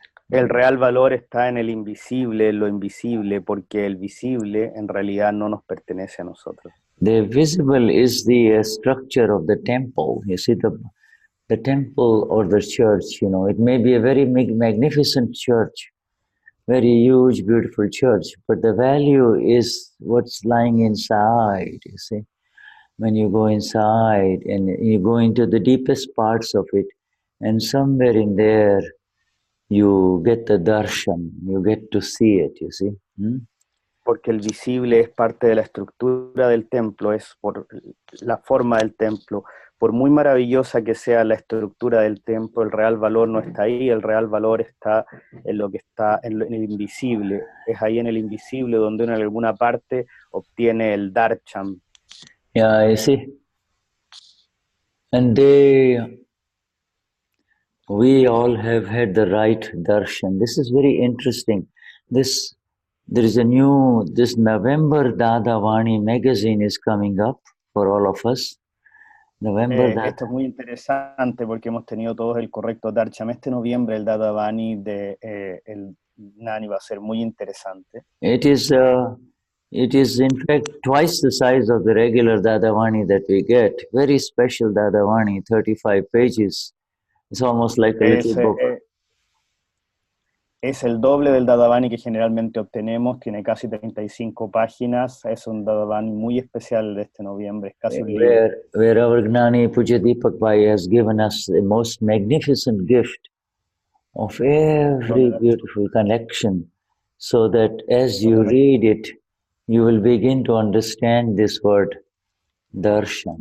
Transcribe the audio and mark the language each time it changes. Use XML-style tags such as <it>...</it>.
<es>El real valor está en el invisible, en lo invisible, porque el visible en realidad no nos pertenece a nosotros.</es> <en>The visible is the structure of the temple. You see, the temple or the church, you know, it may be a very magnificent church, very huge, beautiful church, but the value is what's lying inside, you see. When you go inside and you go into the deepest parts of it, and somewhere in there, you get the darshan, you get to see it, you see.</en> <es>Porque el visible es parte de la estructura del templo, es por la forma del templo. Por muy maravillosa que sea la estructura del templo, el real valor no está ahí, el real valor está en lo que está en el invisible. Es ahí en el invisible donde uno en alguna parte obtiene el darshan.</es> <en>Yeah, you see. And we all have had the right darshan. This is very interesting. There is this November Dadavani magazine is coming up for all of us.</en> <es>Esto es muy interesante porque hemos tenido todos el correcto darshan. Este noviembre el Dadavani de el Gnani va a ser muy interesante.</es> <en>It is in fact twice the size of the regular Dadavani that we get. Very special Dadavani, 35 pages. It's almost like a little book.</en> <es>Es el doble del Dadavani que generalmente obtenemos, tiene casi 35 páginas, es un Dadavani muy especial de este noviembre, es casi un libro.</es> <en>Where our Gnani Puja Deepak Bhai has given us the most magnificent gift of every beautiful connection, so that as you read it, you will begin to understand this word, darshan.</en>